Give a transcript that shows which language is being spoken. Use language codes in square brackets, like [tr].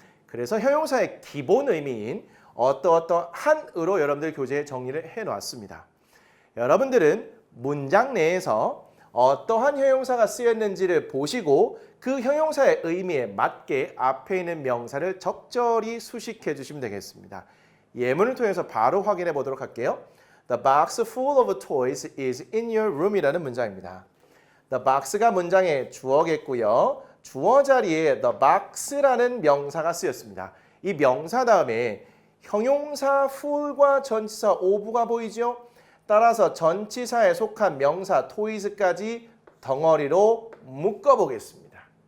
[ko] 그래서 형용사의 기본 의미인 어떠한으로 여러분들 교재에 정리를 해놨습니다. 여러분들은 문장 내에서 어떠한 형용사가 쓰였는지를 보시고 그 형용사의 의미에 맞게 앞에 있는 명사를 적절히 수식해 주시면 되겠습니다. 예문을 통해서 바로 확인해 보도록 할게요. [en] The box full of toys is in your room [ko] 이라는 문장입니다. The box가 문장의 주어겠고요. 주어 자리에 the box라는 명사가 쓰였습니다. 이 명사 다음에 형용사 full과 전치사 of가 보이죠? 따라서 전치사에 속한 명사 toys까지 덩어리로 묶어보겠습니다.